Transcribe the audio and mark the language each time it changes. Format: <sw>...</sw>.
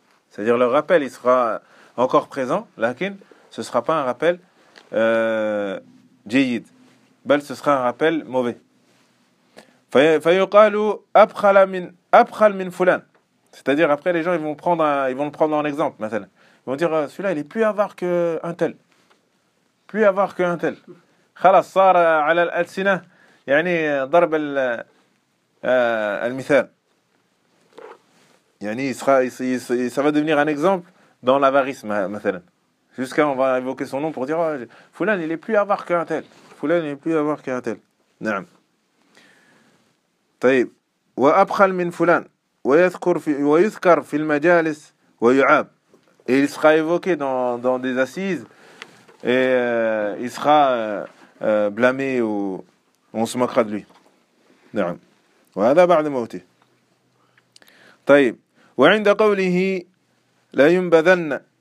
<fr>C'est-à-dire, leur rappel, il sera encore présent, lakin, ce ne sera pas un rappel jayid. Bel, ce sera un rappel mauvais.</fr> <ar>فَيُقَالُوا أَبْخَلَ مِنْ فُلَانِ</ar> <fr>C'est-à-dire, après, les gens, ils vont le prendre en exemple, maintenant. Ils vont dire, celui-là, il est plus avare qu'un tel. puis avoir qu'un tel.</fr> <ar>خلاص صار على الألسنة يعني ضرب المثال.</ar> <fr>يعني ça va devenir un exemple dans l'avarice مثلا. Jusqu'à on va évoquer son nom pour dire oh, Fulan il est plus avare qu'un tel. Fulan il est plus avare qu'un tel.</fr> <ar>نعم. طيب وأبخل من فلان ويذكر في المجالس ويعاب.</ar> <fr>Et il sera évoqué dans des assises et il sera blâmé ou on se moquera de lui.</fr> <ar>نعم. وهذا بعد موته. طيب وعند قوله لا ينبذن.</ar>